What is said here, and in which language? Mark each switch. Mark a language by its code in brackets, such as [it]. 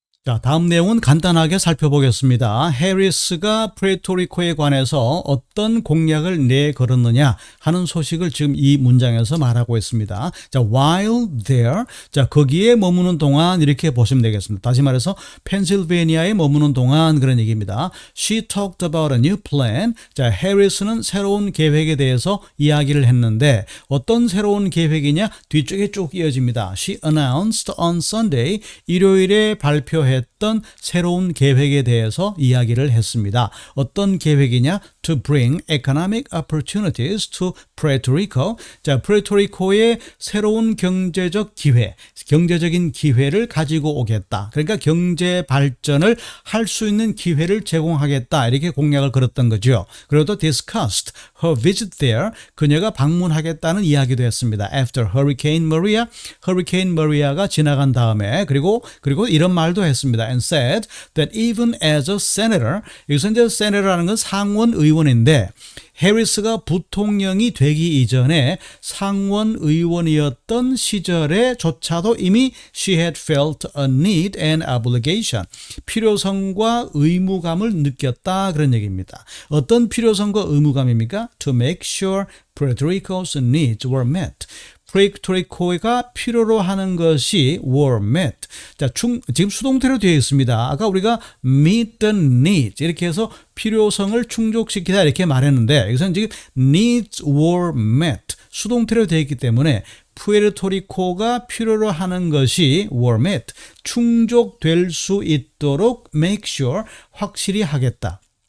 [ko] 자, 다음 내용은 간단하게 살펴보겠습니다. 해리스가 푸에르토리코에 관해서 어떤 공약을 내걸었느냐 하는 소식을 지금 이 문장에서 말하고 있습니다. 자, [en] while there, [ko] 자, 거기에 머무는 동안 이렇게 보시면 되겠습니다. 다시 말해서 펜실베니아에 머무는 동안 그런 얘기입니다. [en] She talked about a new plan. [ko] 자, 해리스는 새로운 계획에 대해서 이야기를 했는데 어떤 새로운 계획이냐? 뒤쪽에 쭉 이어집니다. [en] She announced on Sunday, [ko] 일요일에 발표했던 새로운 계획에 대해서 이야기를 했습니다. 어떤 계획이냐? [en] To bring economic opportunities to Puerto Rico. [ko] 자, 푸에르토리코의 새로운 경제적 기회, 경제적인 기회를 가지고 오겠다. 그러니까 경제 발전을 할 수 있는 기회를 제공하겠다. 이렇게 공약을 걸었던 거죠. 그리고 또 [en] discussed her visit there. [ko] 그녀가 방문하겠다는 이야기도 했습니다. [en] After Hurricane Maria. [ko] Hurricane Maria가 지나간 다음에 그리고 이런 말도 했습니다. [en] And said that even as a senator. [ko] 여기서 이제 senator라는 건 상원 의원인데 해리스가 부통령이 되기 이전에 상원 의원이었던 시절에조차도 이미 [en] she had felt a need and obligation. [ko] 필요성과 의무감을 느꼈다 그런 얘기입니다. 어떤 필요성과 의무감입니까? [en] To make sure Puerto Rico's needs were met. [ko] 푸에르토리코가 필요로 하는 것이 [en] were met. [ko] 자, 지금 수동태로 되어 있습니다. 아까 우리가 [en] meet the needs [ko] 이렇게 해서 필요성을 충족시키다 이렇게 말했는데 여기서는 지금 [en] needs were met [ko] 수동태로 되어 있기 때문에 푸에르토리코가 필요로 하는 것이 [en] were met [ko] 충족될 수 있도록 [en] make sure [ko] 확실히 하겠다.